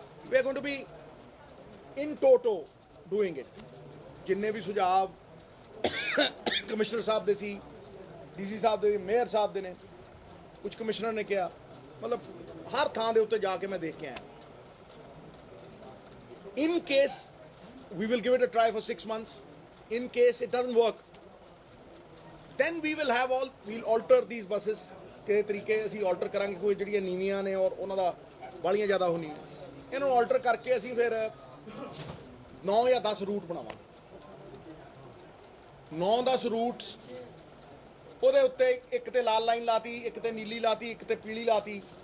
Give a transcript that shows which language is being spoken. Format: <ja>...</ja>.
<en>We are going to be in toto doing it.</en> <pa>ਜਿੰਨੇ ਵੀ ਸੁਝਾਅ commissioner ਸਾਹਿਬ ਦੇ ਸੀ, DC ਸਾਹਿਬ ਦੇ, ਮੇਅਰ ਸਾਹਿਬ ਦੇ ਨੇ, ਕੁਝ ਕਮਿਸ਼ਨਰ ਨੇ ਕਿਹਾ, ਮਤਲਬ ਹਰ ਥਾਂ ਦੇ ਉੱਤੇ ਜਾ ਕੇ ਮੈਂ ਦੇਖ ਕੇ ਆਇਆ।</pa> <en>In case we will give it a try for 6 months. In case it doesn't work, then we will have we'll alter these buses.</en> <pa>ਕਿ ਤਰੀਕੇ ਅਸੀਂ ਆਲਟਰ ਕਰਾਂਗੇ। ਕੋਈ ਜਿਹੜੀਆਂ ਨੀਵੀਆਂ ਨੇ ਔਰ ਉਹਨਾਂ ਦਾ ਵਾਲੀਆਂ ਜ਼ਿਆਦਾ ਹੋਣੀ, ਇਹਨੂੰ ਆਲਟਰ ਕਰਕੇ ਅਸੀਂ ਫਿਰ 9 ਜਾਂ 10 ਰੂਟ ਬਣਾਵਾਂਗੇ। 9-10 ਰੂਟਸ, ਉਹਦੇ ਉੱਤੇ ਇੱਕ ਤੇ ਲਾਲ ਲਾਈਨ ਲਾਤੀ, ਇੱਕ ਤੇ ਨੀਲੀ ਲਾਤੀ, ਇੱਕ ਤੇ ਪੀਲੀ ਲਾਤੀ।</pa>